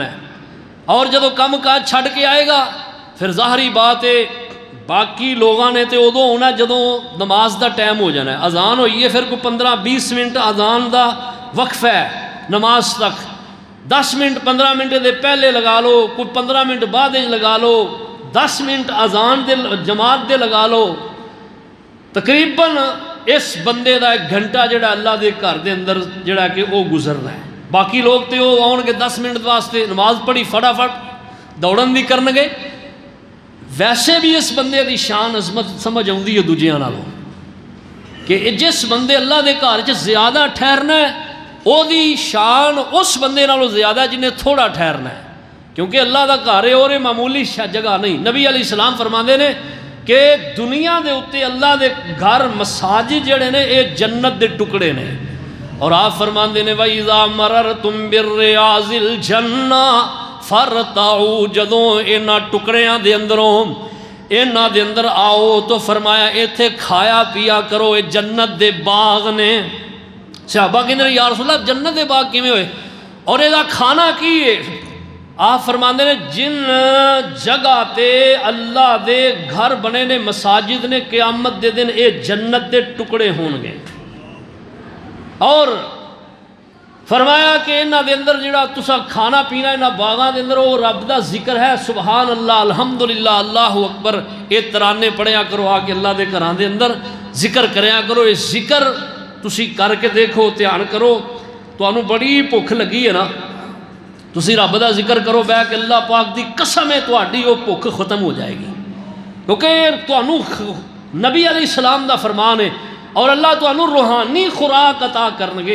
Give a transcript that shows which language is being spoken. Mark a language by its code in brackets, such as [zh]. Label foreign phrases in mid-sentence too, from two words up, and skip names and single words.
[pa] ہے، اور جدو کم کاج چھڈ کے آئے گا پھر ظاہری بات ہے باقی لوگاں نے تو ادو ہونا جدو نماز دا ٹائم ہو جانا ہے، اذان ہوئی ہے پھر کوئی 15-20 منٹ اذان دا وقفہ ہے نماز تک، 10 منٹ 15 منٹ دے پہلے لگا لو، کوئی 15 منٹ بعد لگا لو، 10 منٹ اذان دے جماعت دے لگا لو، تقریباً اس بندے دا 1 گھنٹہ جڑا اللہ دے گھر دے اندر جڑا کہ وہ گزرنا ہے۔ باقی لوگ تو وہ آن کے 10 منٹ واسطے نماز پڑھی فٹافٹ دوڑن بھی کرن گے۔ ویسے بھی اس بندے دی شان عظمت سمجھ آؤندی ہے دوجیاں نالوں کہ جس بندے اللہ دے گھر چ زیادہ ٹھہرنا ہے او دی شان اس بندے نالوں زیادہ جنہیں تھوڑا ٹھہرنا ہے، کیونکہ اللہ دا گھر ہے اور معمولی جگہ نہیں۔ نبی علیہ السلام فرماندے نے کہ دنیا دے اتے اللہ دے گھر مساجد جڑے نے اے جنت دے ٹکڑے نے، اور آپ فرماندے نے [ar] وَإِذَا مَرَرْتُمْ بِالرِّيَاضِ الْجَنَّةِ فَارْتَعُوا، [pa] جدوں انہاں ٹکڑیاں دے اندروں انہاں دے اندر آؤ تو فرمایا ایتھے کھایا پیا کرو، اے جنت دے باغ نے۔ صحابہ کہندے یا رسول اللہ جنت دے باغ کیویں ہوئے اور اے دا کھانا کی ہے؟ آپ فرماندے نے جن جگہ تے اللہ دے گھر بنے نے مساجد نے قیامت دے دن اے جنت دے ٹکڑے ہون گے، اور فرمایا کہ انہاں دے اندر جڑا تسا کھانا پینا انہاں باغاں دے اندر وہ رب دا ذکر ہے، [ar] سبحان اللہ الحمدللہ اللہ اکبر، [pa] اے ترانے پڑھیا کرو آ کے اللہ دے گھراں دے اندر ذکر کریا کرو۔ اے ذکر تسی کر کے دیکھو، دھیان کرو، تانوں بڑی بھوک لگی ہے نا، تسی رب دا ذکر کرو بہ کے اللہ پاک دی قسم ہے تہاڈی وہ بھوک ختم ہو جائے گی، کیونکہ تانوں نبی علیہ السلام دا فرمان ہے اور اللہ تانوں روحانی خوراک عطا کرنگے۔